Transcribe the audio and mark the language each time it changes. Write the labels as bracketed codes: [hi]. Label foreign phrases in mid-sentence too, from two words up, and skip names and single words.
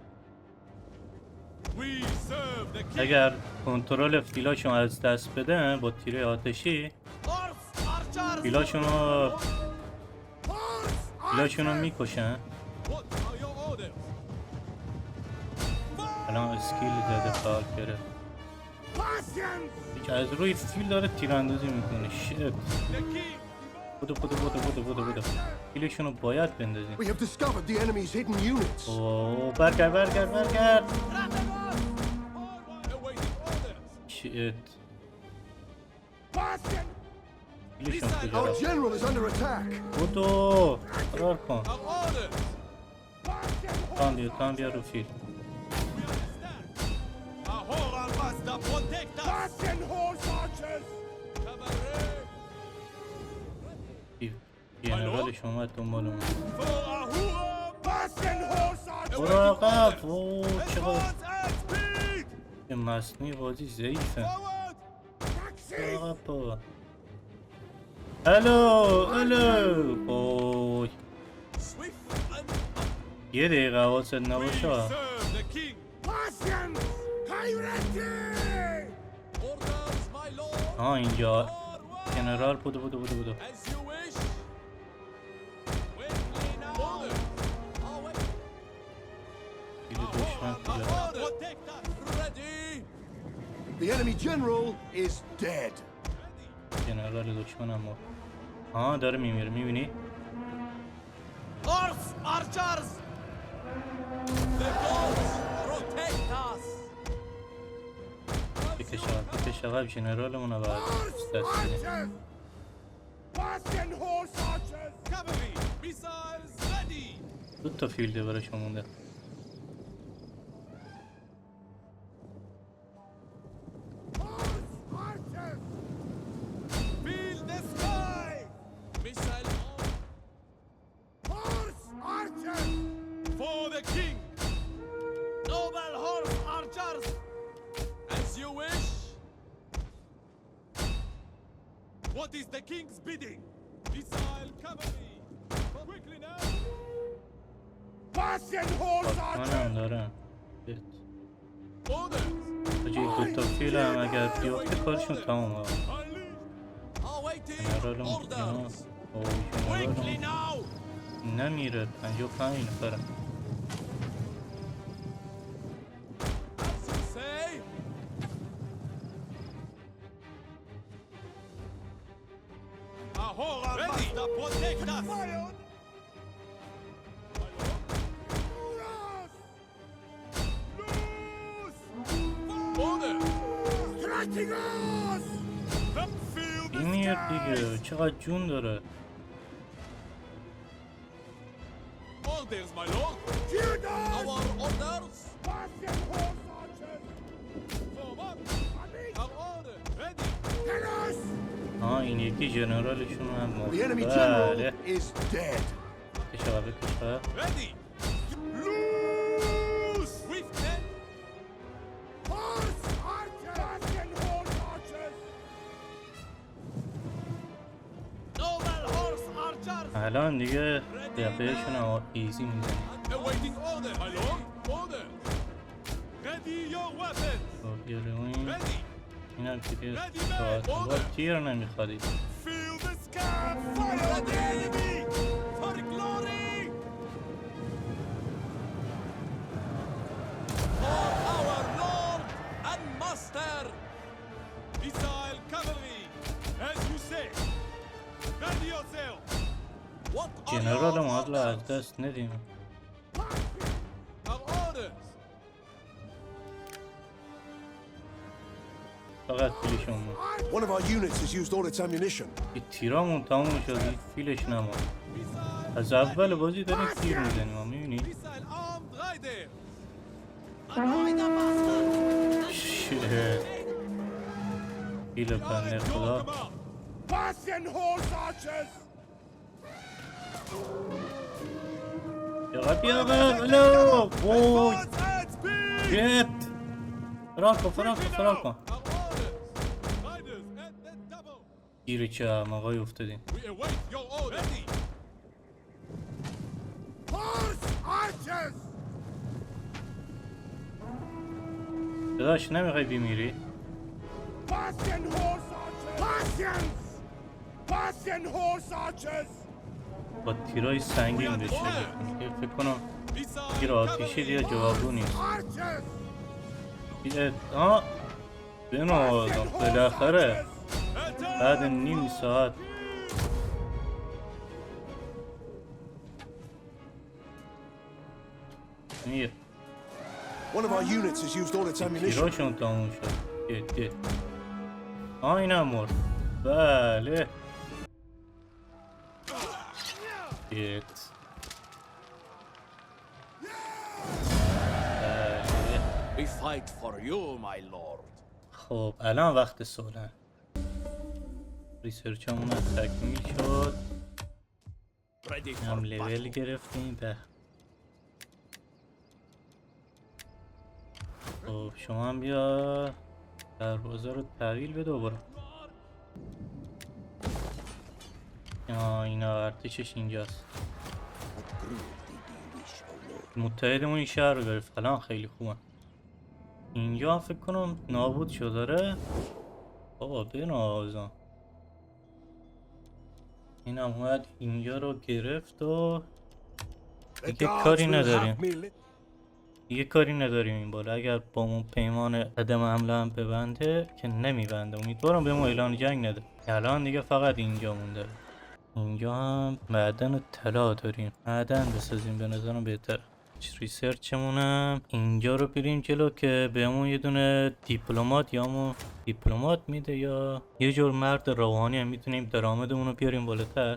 [fa] اگر کنترل فیلاشون از دست بدن با تیره آتشی فیلاشون رو میکشن. الان اسکیل زده فعال کرده. هیچ از روی فیل داره تیراندازی میکنه. شت. بودو. فیلشون رو باید بندازیم. [en] We have discovered the enemy's hidden units. [fa] اوه برگرد. شت. فیلشون کجا [en] Our [fa] رفت؟ [en] general is under attack. [fa] بودو فرار کن. تان بیا رو فیل. [en] Mazda, protect us! Fasten horse archers! [fa] جنرالش اومد دنبالمون. [en] For Ahura! Fasten horse archers! [fa] برو عقب. اوه چقدر [en] Advance at speed! [fa] این مصنوعی بازی ضعیفه. [en] Forward! [fa] برو [en] Taxis! [fa] عقب بابا. الو وای [en] Swift and [fa] یه دقیقه حواست نباشه. [en] serve the king! Patience! Hierarchy! Orders, my lord! [fa] اینجا [en] Forward! [fa] جنرال بودو [en] As you wish! Quickly now! Orders! [fa] دیگه دشمن کجا؟ [en] Protect us! Ready! The enemy general is dead. [fa] جنرال دشمن اما داره میمیره میبینی؟ [en] Horse archers! The gods protect us! [fa] بکش عقب جنرالمون رو باید [en] Horse [fa] دست بدیم. [en] archers! Fasten horse archers! Cavalry! Missiles ready! [fa] 2 فیلده براشون مونده. [en] Horse archers! Fill the sky! Missile on! Horse archers! For the king! Noble horse archers! As you wish! What is the king's bidding? Missile cavalry! Quickly now! Fasten horse [fa] منم دارم. [en] Orders! [fa] حاجی 2 فیل هم اگر بیافته کارشون تمام ها. [en] Awaiting [fa] جنرالمون [en] orders! Quickly [fa] جنرالمون [en] now! [fa] نمیره 55 نفره. [en] As you say! Ahora Mazda, protect us! Order! Strategos! Feel the [fa] میاد دیگه چقدر جون داره. [en] orders, my lord! Our orders! Fasten horse archers! Forward! Our order! Ready! Tell us! [fa] این یکی جنرالشون هم مرد. [en] The enemy general [fa] بله [en] is dead. [fa] بکش عقب. [en] Ready! Loose! Swift men! Horse archers! Fasten horse archers! Noble horse archers! [fa] الان دیگه دقیقهشون هم ایزی میزنی. [en] Awaiting order, my lord! Order! Ready your weapons! Ready! [fa] این هم که دیگه راحت با تیر نمیخوادی. [en] Fill the sky! Fire the enemy! For glory! For our lord and master! Missile cavalry! As you say! Ready yourself! What are [fa] جنرال [en] your [fa] ما از [en] orders? [fa] دست ندیم. [en] Our orders! [fa] فقط فیلشون بود. [en] One of our units has used all its ammunition. [fa] این تیرامون تموم شد این فیلش نمون. از اول بازی داریم تیر میزنیم ها میبینی؟ [en] Missile armed rider! [fa] فیل بنده خدا. [en] Fasten horse archers! [fa] یقب الو وای [en] Advance at speed! [fa] جت فرار کن [en] Our orders! Riders at the double! [fa] گیر چه آقای افتادیم. [en] We await your order! Ready! Horse archers! [fa] داداش نمیخوای بمیری؟ [en] Fasten horse archers! Patience! Fasten horse archers! [fa] با تیرای سنگین بشه فکر کنم [en] Missile [fa] تیر آتیشی دیگه جوابو نیست. [en] archers! [fa] بنو بالاخره بعد نیم ساعت میر [en] One of our units has used all its ammunition. [fa] تیراشون تموم شد. اینم مرد. بله بله [en] We fight for you, my lord. [fa] خب الان وقت صلح. ریسرچ همون تکمیل شد. [en] Ready [fa] هم [en] for [fa] لول [en] battle. [fa] گرفتیم. به خب شما هم بیا دروازه رو تحویل بده دوباره. اینا ارتشش اینجاست. متحدمون این شهر رو گرفت. الان خیلی خوبه. اینجا هم فکر کنم نابود شد داره. بابا بنازم. این هم اومد اینجا رو گرفت و [en] The [fa] دیگه [en] guards [fa] کاری [en] will [fa] نداریم. [en] have me [fa] دیگه کاری نداریم این بالا. اگر با اون پیمان عدم حمله هم ببنده که نمیبنده، امیدوارم به ما اعلان جنگ نده. الان دیگه فقط اینجا مونده. اینجا هم معدن طلا داریم. معدن بسازیم به نظرم بهتره. ریسرچمونم اینجا رو بریم جلو که بهمون یه دونه دیپلمات یا همون دیپلمات میده یا یه جور مرد روحانی هم میتونیم درآمدمون رو بیاریم بالاتر.